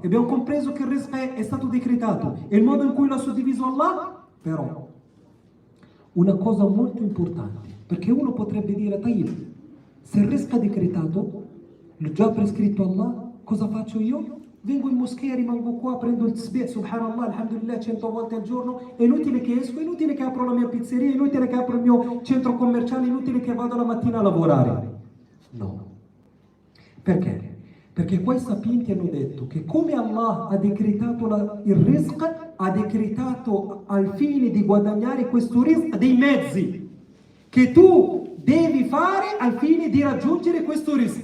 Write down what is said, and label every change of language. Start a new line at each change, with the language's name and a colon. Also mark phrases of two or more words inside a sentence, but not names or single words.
Italian: Abbiamo compreso che il rizq è stato decretato e il modo in cui l'ha suddiviso Allah. Però, una cosa molto importante, perché uno potrebbe dire, se il rizq è decretato, l'ho già prescritto Allah, cosa faccio io? Vengo in moschea, rimango qua, prendo il tasbih,
Arabic: سبحان الله، الحمد لله,
Italian: 100 volte al giorno, è inutile che esco, è inutile che apro la mia pizzeria, è inutile che apro il mio centro commerciale, è inutile che vado la mattina a lavorare. No. Perché? Perché quei sapienti hanno detto che come Allah ha decretato il rizq, ha decretato al fine di guadagnare questo rizq dei mezzi che tu devi fare al fine di raggiungere questo rizq.